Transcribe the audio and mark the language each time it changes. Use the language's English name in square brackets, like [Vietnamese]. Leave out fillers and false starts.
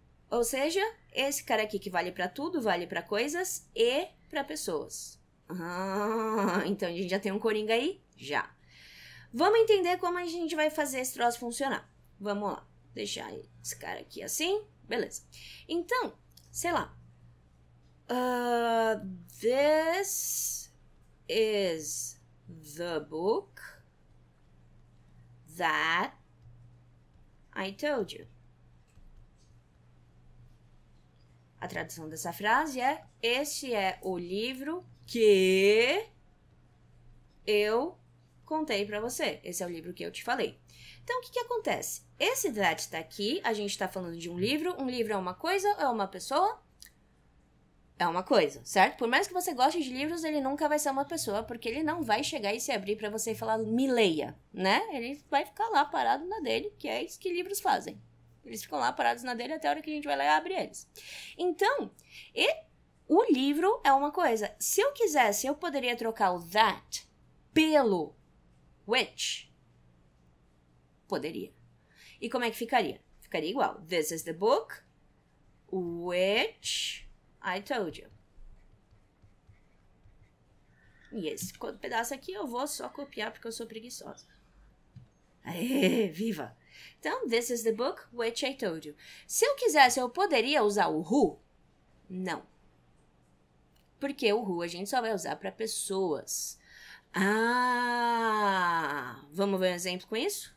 [Portuguese] Ou seja, esse cara aqui que vale pra tudo, vale pra coisas e pra pessoas. Então a gente já tem um coringa aí? Já. Vamos entender como a gente vai fazer esse troço funcionar. Vamos lá. Deixar esse cara aqui assim. Beleza. Então, sei lá. [English] This is the book that I told you. [Portuguese] A tradução dessa frase é: este é o livro que eu contei pra você. Esse é o livro que eu te falei. Então, o que acontece? Esse that tá aqui, a gente tá falando de um livro. Um livro é uma coisa ou é uma pessoa? É uma coisa, certo? Por mais que você goste de livros, ele nunca vai ser uma pessoa, porque ele não vai chegar e se abrir pra você e falar, me leia, né? Ele vai ficar lá parado na dele, que é isso que livros fazem. Eles ficam lá parados na dele até a hora que a gente vai lá e abre eles. Então, o livro é uma coisa. Se eu quisesse, eu poderia trocar o that pelo which. Poderia. E como é que ficaria? Ficaria igual. [English] This is the book which I told you. [Portuguese] E esse pedaço aqui eu vou só copiar porque eu sou preguiçosa. Aê, viva! Então, [English] this is the book which I told you. [Portuguese] Se eu quisesse, eu poderia usar o who, Não. Porque o who a gente só vai usar para pessoas. Ah! Vamos ver um exemplo com isso?